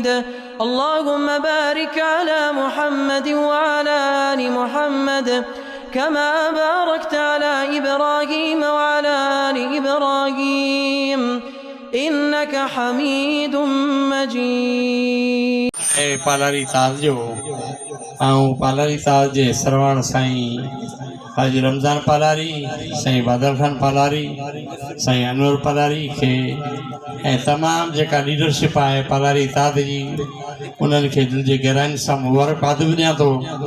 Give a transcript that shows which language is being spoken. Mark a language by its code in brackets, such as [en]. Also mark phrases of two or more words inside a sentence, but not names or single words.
[ar] اللهم بارك على محمد وعلى آل محمد كما باركت على إبراهيم وعلى آل إبراهيم إنك حميد مجيد. [sd] पालारी ताज जो पालारी ताज जे सरवण साईं हाजी रमज़ान पालारी, साईं बादल खान पालारी, साईं अनवर पालारी के तमाम जेका लीडरशिप है पालारी ताज जी उन्हनि खे दिल जे गहराइनि सां मुबारकबाद बि ॾियां थो।